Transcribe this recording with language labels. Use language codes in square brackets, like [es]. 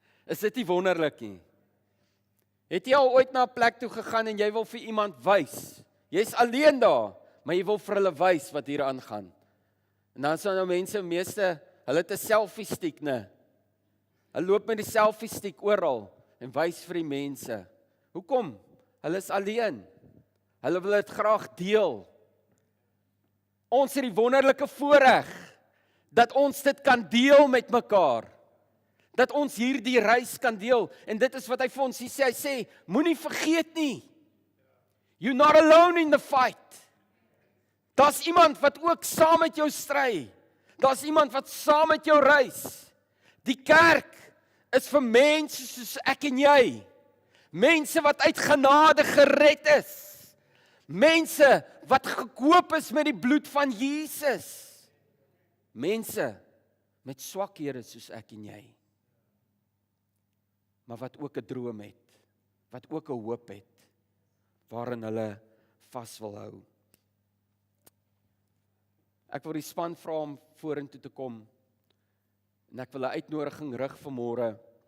[af] Is dit nie wonderlik nie? Het jy al ooit na 'n plek toe gegaan en jy wil vir iemand wys? Jy's alleen daar, maar jy wil vir hulle wys wat hier aangaan. En dan sien nou mense, meeste, hulle het 'n selfie stick, né? Hulle loop met die selfie stick oral en wys vir die mense. Hoekom? Hulle is alleen. Hulle wil dit graag deel. Ons het die wonderlike voorreg dat ons dit kan deel met mekaar. Dat ons hierdie reis kan deel. En dit is wat hy vir ons sê. Hy sê, moenie vergeet nie. [en] You're not alone in the fight. [af] Daar's iemand wat ook saam met jou stry. Daar's iemand wat saam met jou reis. Die kerk is vir mense soos ek en jy. Mense wat uit genade gered is. Mense wat gekoop is met die bloed van Jesus. Mense met swakhede soos ek en jy. Maar wat ook 'n droom het, wat ook 'n hoop het, waarin hulle vas wil hou. Ek wil die span vra om vorentoe te kom, en ek wil 'n uitnodiging rig vanmôre.